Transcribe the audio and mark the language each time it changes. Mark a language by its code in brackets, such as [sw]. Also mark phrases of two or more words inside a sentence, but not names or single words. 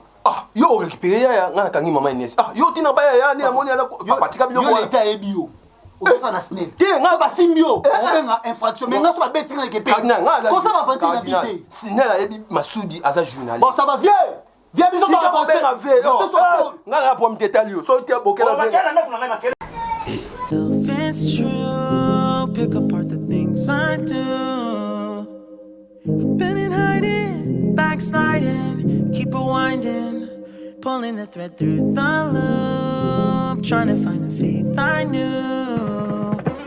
[ln] yo orécupéré yaya nga nakangi mama ines yo tina bayaya nde amoni apatika biloko yo leta yebi yo ozosa na snel so basimbi yo obenga infraction mais nga so babeti nga eke pe kosa bavanti na vie te sinel ayebi masudi aza journaliste [fr] bon ça va [ln] vie biso nga na pomi tetali yo so te bokela [en] If it's true, pick apart the things I do. Been in hiding, backsliding, keep rewinding, pulling the thread through the loop, trying to find the faith I knew.